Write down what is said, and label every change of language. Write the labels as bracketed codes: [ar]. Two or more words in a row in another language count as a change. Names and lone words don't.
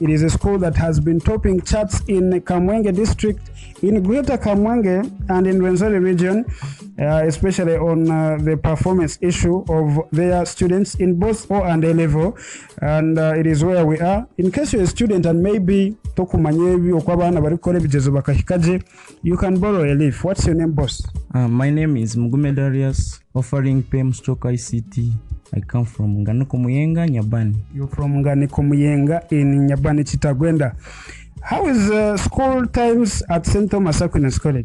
[en] It is a school that has been topping charts in Kamwenge district, in Greater Kamwenge, and in Rwenzori Region. especially on the performance issue of their students in both O and A level, and it is where we are. In case you're a student and maybe [nyn] tokumanyebi okwabana bari kore bigezo bakahikaje, [en] you can borrow a leaf. What's your name, boss? My name is Mugume Darius, offering PEM stroke ICT. I come from Ngani Kamwenge, Nyabani. You're from Ngani Kamwenge in Nyabani, Chitagwenda. How is school times at St Thomas Aquinas College?